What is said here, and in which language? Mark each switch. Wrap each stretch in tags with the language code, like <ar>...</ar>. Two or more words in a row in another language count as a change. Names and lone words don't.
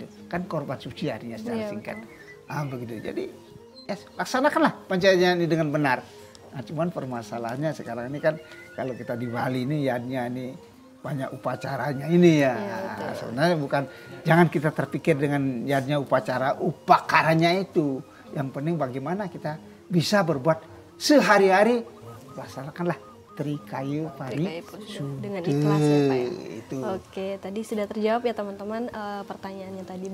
<id>Kan korban suci artinya secara Iya, singkat. betul. Begitu. Jadi ya, laksanakanlah pancayatnya ini dengan benar. Nah, cuman permasalahannya sekarang ini kan kalau kita di Bali ini yatnya ini banyak upacaranya ini ya. Iya, betul. Sebenarnya bukan, jangan kita terpikir dengan yatnya upacara upakaranya itu. Yang penting bagaimana kita bisa berbuat sehari-hari, laksanakanlah Trikayu Pari dengan ikhlas ya Pak ya. Itu. Oke, tadi sudah terjawab ya teman-teman pertanyaannya tadi.</id>